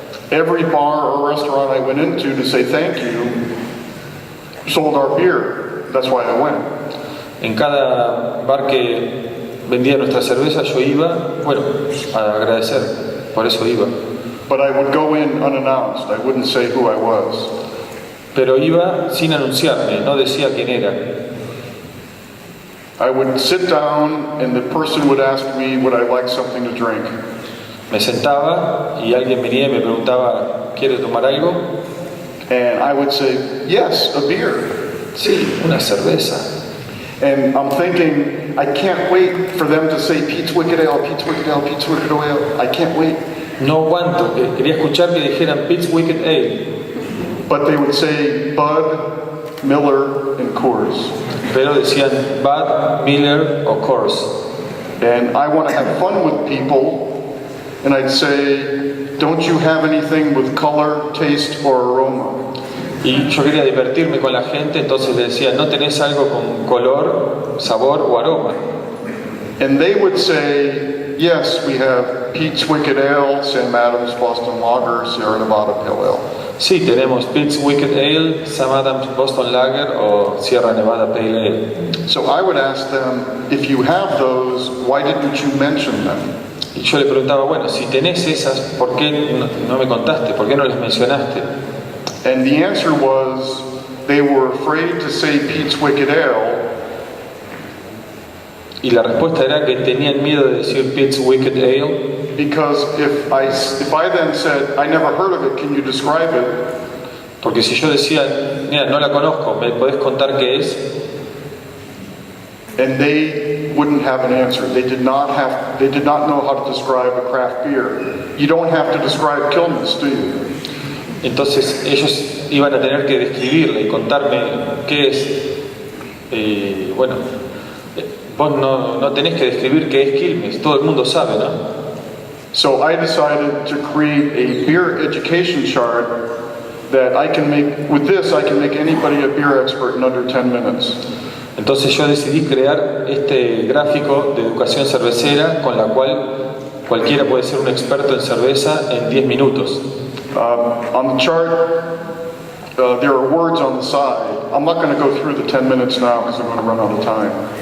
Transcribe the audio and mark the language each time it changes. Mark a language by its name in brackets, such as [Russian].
[English] Every bar or restaurant I went into to say thank you sold our beer. That's why I went. [Spanish] En cada bar que vendía nuestra cerveza yo iba, bueno, a agradecer, por eso iba. [English] But I would go in unannounced. I wouldn't say who I was. [Spanish] Pero iba sin anunciarme, no decía quién era. [English] I would sit down and the person would ask me would I like something to drink. [Spanish] Me sentaba y alguien venía y me preguntaba, ¿quiere tomar algo? [English] And I would say, yes, a beer. [Spanish] Sí, una cerveza. [English] And I'm thinking, I can't wait for them to say Pete's Wicked Ale, Pete's Wicked Ale, Pete's Wicked Ale. I can't wait. [Spanish] No aguanto, quería escuchar que dijeran Pete's Wicked Ale. [English] But they would say Bud, Miller, and Coors. [Spanish] Pero decían Bud, Miller o Coors. [English] And I want to have fun with people, and I'd say, don't you have anything with color, taste, or aroma? [Spanish] Y yo quería divertirme con la gente, entonces le decía, ¿no tenés algo con color, sabor o aroma? [English] And they would say, yes, we have Pete's Wicked Ale, Sam Adams Boston Lager, Sierra Nevada Pale Ale. [Spanish] Sí, tenemos Pete's Wicked Ale, Sam Adams Boston Lager o Sierra Nevada Pale Ale. [English] So I would ask them, if you have those, why didn't you mention them? [Spanish] Y yo le preguntaba, bueno, si tenés esas, ¿por qué no me contaste? ¿Por qué no las mencionaste? [English] And the answer was, they were afraid to say Pete's Wicked Ale. [Spanish] Y la respuesta era que tenían miedo de decir Pete's Wicked Ale. [English] Because if I then said, I never heard of it, can you describe it? [Spanish] Porque si yo decía, mira, no la conozco, ¿me podés contar qué es? [English] And they wouldn't have an answer. They did not know how to describe a craft beer. You don't have to describe Quilmes, do you? [Spanish] Entonces ellos iban a tener que describirle y contarme qué es. Bueno, vos no tenés que describir qué es Quilmes, todo el mundo sabe, ¿no? [English] So I decided to create a beer education chart that I can make, with this I can make anybody a beer expert in under 10 minutes. [Spanish] Entonces yo decidí crear este gráfico de educación cervecera con la cual cualquiera puede ser un experto en cerveza en 10 minutos. [English] On the chart, there are words on the side. I'm not going to go through the 10 minutes now because I'm going to run out of time.